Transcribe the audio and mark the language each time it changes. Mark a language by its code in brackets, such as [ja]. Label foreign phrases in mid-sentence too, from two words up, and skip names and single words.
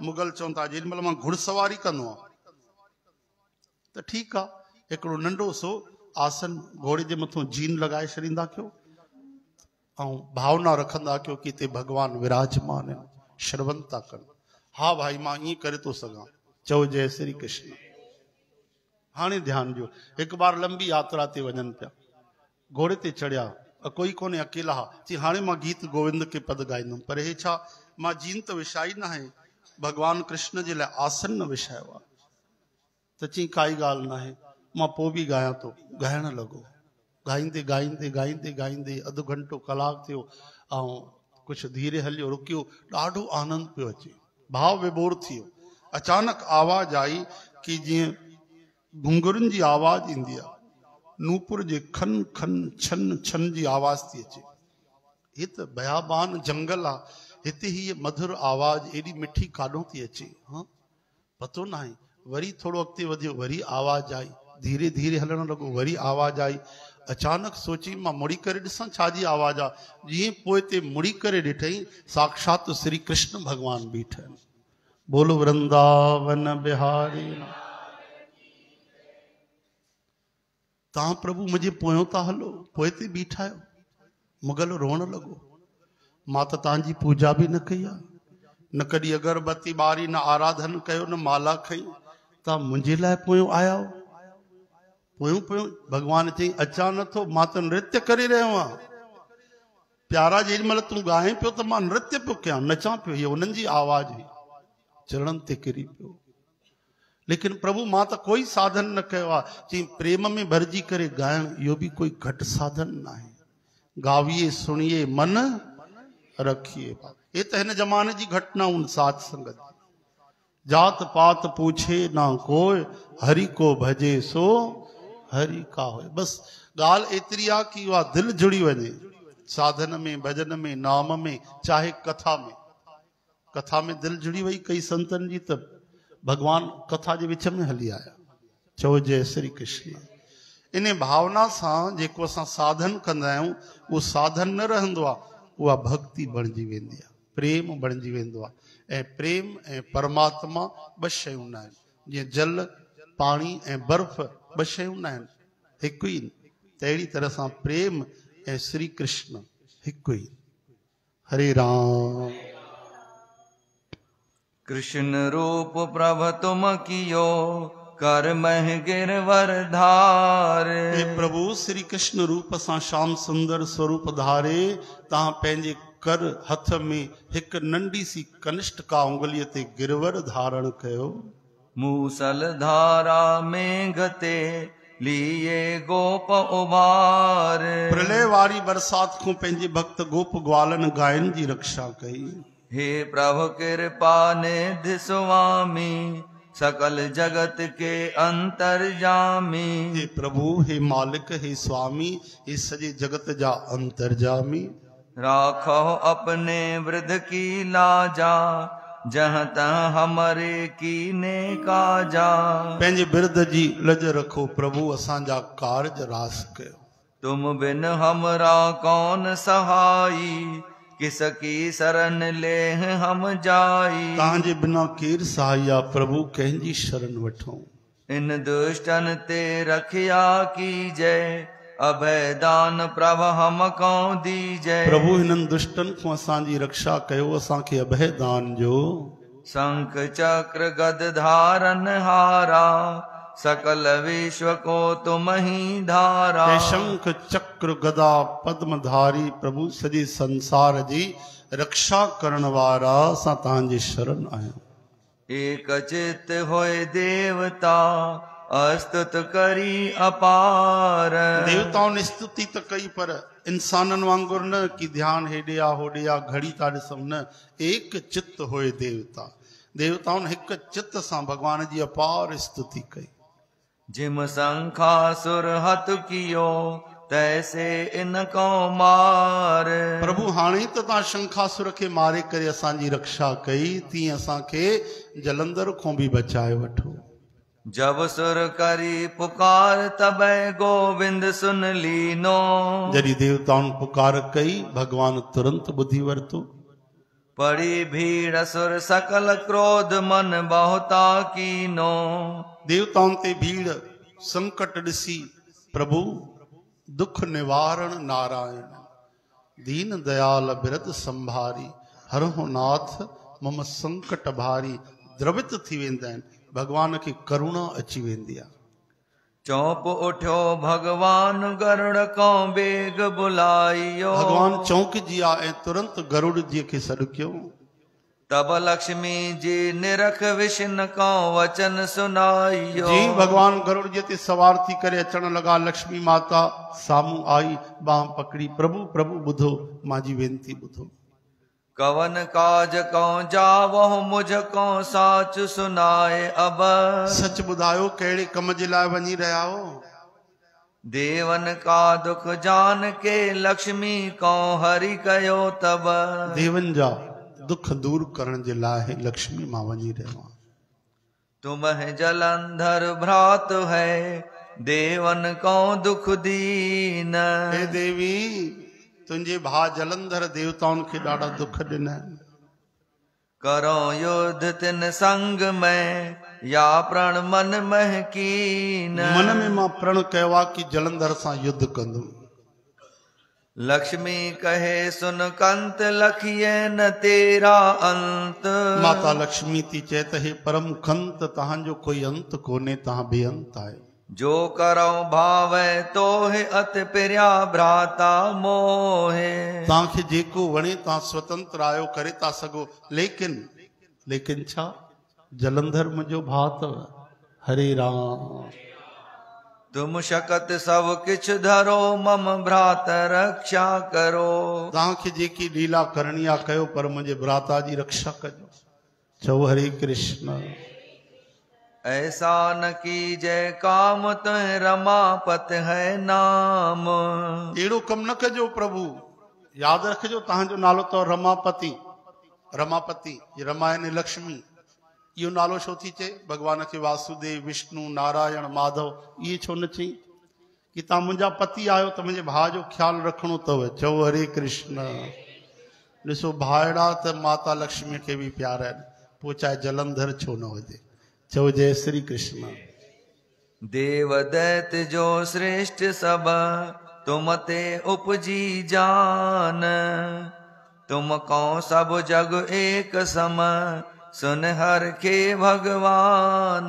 [sd] मुगल चवनि था जेॾीमहिल मां घुड़सवारी कंदो आहियां त ठीकु आहे, हिकिड़ो नंढो सो आसन घोड़े जे मथां जीन लॻाए छॾींदा कयो ऐं भावना रखंदा कयो कि हिते भॻवानु विराजमान आहिनि, श्रवण था कनि। हा भाई मां ईअं करे थो सघां, चओ जय श्री कृष्ण। हाणे ध्यानु ॾियो, हिकु बार लंबी यात्रा ते वञनि पिया, घोड़े ते चढ़िया, कोई कोन्हे, अकेला हा। चई हाणे मां गीत गोविंद के पद ॻाईंदुमि, पर हे छा, मां जीन त विछाई न आहे, भॻवानु कृष्ण जे लाइ आसन न विछायो आहे। त चई काई ॻाल्हि न आहे, मां पोइ बि ॻायां थो। ॻाइण लॻो, ॻाईंदे ॻाईंदे ॻाईंदे ॻाईंदे अधु घंटो कलाकु थियो ऐं कुझु धीरे हलियो, रुकियो, ॾाढो आनंद पियो अचे, भाव विभोर थी वियो। अचानक आवाज़ आई कि जीअं घुंघरुनि जी आवाज़ ईंदी आहे, नूपुर जे खन खन छन छन जी आवाज़ थी अचे। हे त बयाबान जंगल आहे, हिते हीअ मधुर आवाज़ एॾी मिठी काॾों थी अचे? हाँ पतो न आहे। वरी थोरो अॻिते वधियो, वरी आवाज़ आई, धीरे धीरे हलण लॻो, वरी आवाज़ आई। अचानक सोची मां मुड़ी करे ॾिसां छाजी आवाज़ आहे। जीअं पोइ ते मुड़ी करे ॾिठई, साक्षात श्री कृष्ण भॻवान बीठा आहिनि। बोलो वृंदावन बिहारी। तव्हां प्रभु मुंहिंजे पोयों था हलो, पोइ ते बीठा आहियो। मुगल रोअण लॻो, मां त तव्हांजी पूजा बि न कई आहे, न कॾहिं अगरबत्ती ॿारी, न आराधन कयो, न माला खई, तव्हां मुंहिंजे लाइ पोयों आया हो। पोयों पोयों भॻवान चई अचां नथो, मां त नृत्य करे रहियो आहियां। प्यारा जेॾीमहिल तूं ॻाए पियो त मां नृत्य पियो कयां, नचां पियो। हीअ उन्हनि जी आवाज़ हुई, चरणनि ते किरी पियो। लेकिन प्रभु मां त कोई साधन न कयो आहे। चई प्रेम में भरिजी करे ॻाइण इहो बि कोई घटि साधन न आहे। [hi] गाविए सुनिए मन रखिए। [sd] ये त हिन ज़माने जी घटनाऊं साध संगत। [hi] जात पात पूछे ना कोई, हरि को भजे सो हरि का होए। [sd] बस ॻाल्हि एतिरी आहे कि उहा दिलि जुड़ी वञे साधन में, भजन में, नाम में, चाहे कथा में। कथा में दिलि जुड़ी वई कई संतनि जी त भॻवान कथा जे विच में हली आया। चओ जय श्री कृष्ण। इन भावना सां जेको असां साधन कंदा आहियूं, उहो साधन न रहंदो आहे, उहा भक्ति बणिजी वेंदी आहे, प्रेम बणिजी वेंदो आहे। ऐं प्रेम ऐं परमात्मा ॿ शयूं न आहिनि। जीअं जल पाणी ऐं बर्फ़ ॿ शयूं न आहिनि, हिकु ई। तहिड़ी तरह सां प्रेम ऐं श्री कृष्ण हिकु ई। हरे राम। [hi] कृष्ण रूप प्रभ तुम कियो कर मह गिरवर धार। [sd] हे प्रभु श्री कृष्ण रूप सां श्याम सुंदर स्वरूप धारे तव्हां पंहिंजे कर हथ में हिकु नंढी सी कनिष्ठ का उंगलीअ ते गिरवर धारण कयो। [hi] मूसल धारा में गते लिए गोप उबार। [sd] प्रलय वारी बरसात को पंहिंजे भक्त गोप ग्वालन गायन जी रक्षा कई। [hi] हे प्रभु कृपा निधि स्वामी सकल जगत के अंतर्जामी। [sd] हे प्रभु हे मालिक हे स्वामी हे सजे जगत जा अंतर्जामी। [hi] राखो अपने वृद्ध की लाजा जहाँ तहाँ हमारे कीने काजा। [sd] पंहिंजे बिरद जी लज रखो प्रभु असांजा कारज रास कयो। [hi] तुम बिन हमरा कौन सहाई किसकी शरण ले हम जाई। [sd] तव्हांजे बिना केर सहाया प्रभु कंहिंजी शरण वठूं। [hi] इन दुष्टन ते रखिया कीजय अभय दान प्रभ हम कौं दीजय। [sd] प्रभु हिननि दुष्टन को असांजी रक्षा कयो असांखे अभय दान जो। [hi] शंख चक्र गद धारन हारा सकल विश्व को तुम ही धारा। [sd] हे शंख चक्र गदा पद्मधारी प्रभु सॼे संसार जी रक्षा करण वारा असां तव्हांजे शरण आहियूं। [hi] एक चित होए देवता अस्तुत करी अपार। देवताओं ने स्तुति [sd] त कई पर इंसाननि वांगुर न कि ध्यान हेॾे आ होॾे आ घड़ी था ॾिसूं न। [hi] एक चित्त होए देवता। [sd] देवताउनि हिकु चित्त सां भगवान जी अपार स्तुति कई। [hi] जिम शंखासुर हथ कियो तैसे इनको मार। [sd] प्रभु हाणे त तव्हां शंखासुर खे मारे करे असांजी रक्षा कई तीअं असांखे जलंधर खां बि बचाए वठो। [hi] जब सुर करी पुकार तबै गोविंद सुन लीनो। [sd] जॾहिं देवताउनि पुकार कई भगवान तुरंत ॿुधी वरितो। [hi] पड़ी भीड़ सुर सकल क्रोध मन बहुता कीनो। [sd] देवताउनि ते भीड़ संकट ॾिसी प्रभु दुख निवारण नारायण [hi] दीन दयाल बिरद संभारी हरहु नाथ मम संकट भारी [sd] द्रवित थी वेंदा आहिनि। भगवान खे करुणा अची वेंदी आहे। [hi] चौप उठो भगवान गरुड़ को बेग बुलाइयो। [sd] भगवान चौंकिजी आ ऐं तुरंत गरुड़ जी खे सॾु कयो। [hi] तब लक्ष्मी जी निरख विष्णु को वचन सुनाइयो। [sd] जी भगवान गरुड़ जी ते सवार थी करे अचण लॻा। लक्ष्मी माता साम्हूं आई बांह पकड़ी प्रभु प्रभु ॿुधो मांजी वेनती ॿुधो। [hi] कवन काज को जावो मुझको साच सुनाए अब। [sd] सच ॿुधायो कहिड़े कम जे लाइ वञी रहिया हो। [hi] देवन का दुख जान के लक्ष्मी को हरि कयो तब। [sd] देवन जा दुख दूर करण जे लाइ लक्ष्मी मां वञी रहियो आहियां। [hi] तुम्हें जलंधर भ्रात है देवन को दुख दीन। [sd] हे देवी तुंहिंजे भाउ जलंधर देवताउनि खे ॾाढा दुख ॾिना आहिनि। [hi] करो युद्ध तिन संग में या प्रण मन मह कीन। [sd] मन में मां प्रण कयो आहे कि जलंधर सां युद्ध कंदुमि। [hi] लक्ष्मी कहे सुन कंत लखिए न तेरा अंत। [sd] माता लक्ष्मी थी चए त हे परम कंत तव्हांजो कोई अंत कोन्हे तव्हां बेअंत आहे। [hi] जो करो भावे तो है अति प्रिया भ्राता मोहे। [sd] तव्हांखे जेको वणे तव्हां स्वतंत्र आहियो करे था सघो लेकिन छा जलंधर मुंहिंजो भाउ अथव। हरे राम। [hi] तुम शकत सब किछ धरो मम भ्रात रक्षा करो। [sd] तव्हांखे जेकी लीला करणी आहे कयो पर मुंहिंजे भ्राता जी रक्षा कजो। चओ हरे कृष्ण। [hi] ऐसा न कीजय काम तुह रमापत है नाम। [sd] अहिड़ो कम न कजो प्रभु। यादि रखिजो तव्हांजो नालो अथव रमापति। रमापति रमा यानी लक्ष्मी। इहो नालो छो थी चए भगवान खे वासुदेव विष्णु नारायण माधव इहे छो न चई कि तव्हां मुंहिंजा पति आहियो त मुंहिंजे भाउ जो ख्यालु रखिणो अथव। चओ हरे कृष्ण। ॾिसो भाइड़ा त माता लक्ष्मी खे बि प्यारा आहिनि पोइ चाहे जलंधर छो न हुजे। चओ जय श्री कृष्ण। [hi] देव दैत्य जो श्रेष्ठ सब, तुम ते उपजी जान। तुम कौ सब जग एक सम, सुन हर के भगवान।